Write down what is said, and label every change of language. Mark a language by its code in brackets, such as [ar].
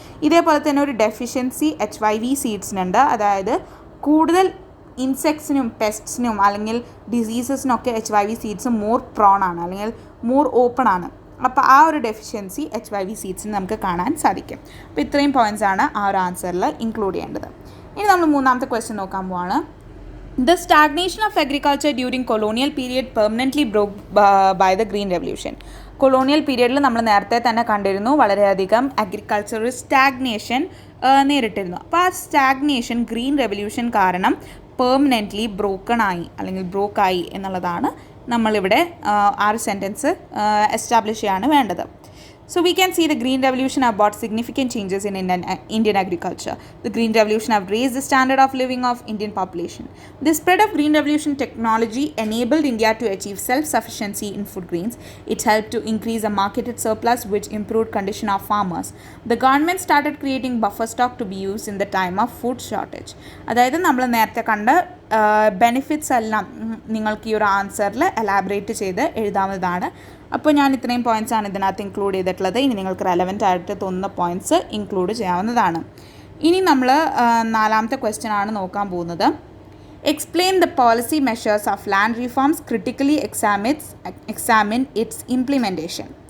[ml] ഇതേപോലെ തന്നെ ഒരു ഡെഫിഷ്യൻസി HYV സീഡ്സിനുണ്ട്. അതായത് കൂടുതൽ ഇൻസെക്ട്സിനും പെസ്റ്റ്സിനും അല്ലെങ്കിൽ ഡിസീസസിനൊക്കെ HYV സീഡ്സ് മോർ പ്രോൺ ആണ് അല്ലെങ്കിൽ മോർ ഓപ്പൺ ആണ്. അപ്പോൾ ആ ഒരു ഡെഫിഷ്യൻസി HYV സീഡ്സിന് നമുക്ക് കാണാൻ സാധിക്കും. അപ്പോൾ ഇത്രയും പോയിൻറ്റ്സ് ആണ് ആ ഒരു ആൻസറിൽ ഇൻക്ലൂഡ് ചെയ്യേണ്ടത്. ഇനി നമ്മൾ മൂന്നാമത്തെ ക്വസ്റ്റ്യൻ നോക്കാൻ പോവാണ്. [en] The stagnation of agriculture during colonial period permanently broke by the Green Revolution. [ml] Colonial പീരിയഡിൽ നമ്മൾ നേരത്തെ തന്നെ കണ്ടിരുന്നു വളരെയധികം അഗ്രികൾച്ചർ സ്റ്റാഗ്നേഷൻ നേരിട്ടിരുന്നു. അപ്പോൾ ആ സ്റ്റാഗ്നേഷൻ ഗ്രീൻ റെവല്യൂഷൻ കാരണം പെർമനൻ്റ്ലി ബ്രോക്കണായി അല്ലെങ്കിൽ ബ്രോക്കായി എന്നുള്ളതാണ് നമ്മളിവിടെ ആ ഒരു സെൻറ്റൻസ് എസ്റ്റാബ്ലിഷ് ചെയ്യാണ് വേണ്ടത്. [en] So we can see the Green Revolution have brought significant changes in Indian agriculture. The Green Revolution have raised the standard of living of Indian population. The spread of Green Revolution technology enabled India to achieve self-sufficiency in food grains. It helped to increase the marketed surplus, which improved condition of farmers. The government started creating buffer stock to be used in the time of food shortage. [ml] അതായത് നമ്മൾ നേരത്തെ കണ്ട benefits എല്ലാം നിങ്ങൾക്ക് ഈ ഒരു ആൻസറിൽ elaborate ചെയ്ത് എഴുതാവുന്നതാണ്. അപ്പോൾ ഞാൻ ഇത്രയും പോയിൻറ്റ്സാണ് ഇതിനകത്ത് ഇൻക്ലൂഡ് ചെയ്തിട്ടുള്ളത്. ഇനി നിങ്ങൾക്ക് റെലവൻ്റ് ആയിട്ട് തോന്നുന്ന പോയിൻറ്റ്സ് ഇൻക്ലൂഡ് ചെയ്യാവുന്നതാണ്. ഇനി നമ്മൾ നാലാമത്തെ ക്വസ്റ്റ്യൻ ആണ് നോക്കാൻ പോകുന്നത്. [en] Explain the policy measures of land reforms, critically examine its implementation.